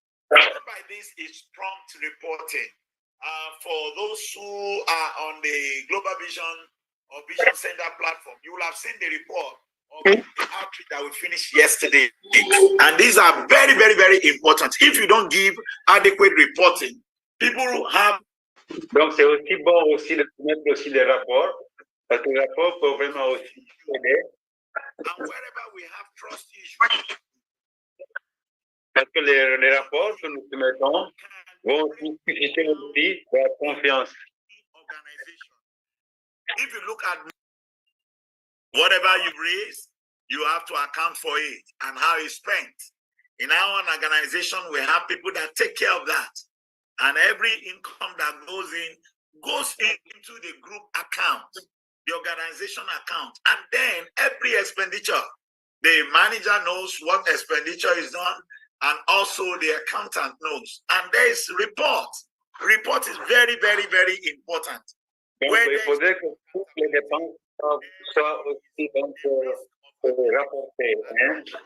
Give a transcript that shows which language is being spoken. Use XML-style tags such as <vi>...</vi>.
<en>By this is prompt reporting. For those who are on the Global Vision or Vision Center platform, you will have seen the report of the outreach that we finished yesterday. And these are very, very, very important. If you don't give adequate reporting, people have.</en> <fr>Donc, c'est aussi bon aussi de mettre aussi les rapports Parce que le rapport peut vraiment aussi aider.</fr> <en>And wherever we have trust issues,</en> <fr>parce que les rapports que nous soumettons vont susciter aussi de la confiance.</fr> <en>organization. If you look at whatever you raise, you have to account for it and how it's spent. In our organization, we have people that take care of that. And every income that goes into the group account, the organization account. And then every expenditure, the manager knows what expenditure is done, and also the accountant knows. And there is report. Report is very, very, very important.</en> <fr>Donc, il faudrait que toutes les dépenses soient aussi donc, rapportées. Hein?</fr>